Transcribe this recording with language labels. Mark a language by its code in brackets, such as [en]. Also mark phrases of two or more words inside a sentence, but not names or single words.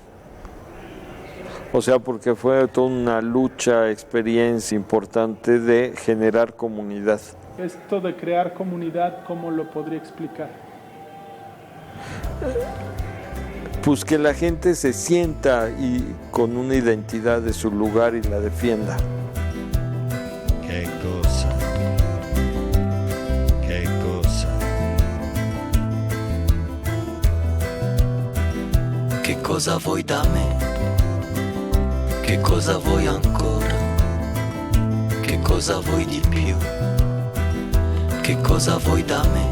[es] O sea, porque fue toda una lucha, experiencia importante de generar comunidad. Esto de crear comunidad, ¿cómo lo podría explicar? Pues que la gente se sienta y con una identidad de su lugar y la defienda. [it] Che cosa? Che cosa? Che cosa vuoi da me? Che cosa vuoi ancora? Che cosa vuoi di più? Che cosa vuoi da me?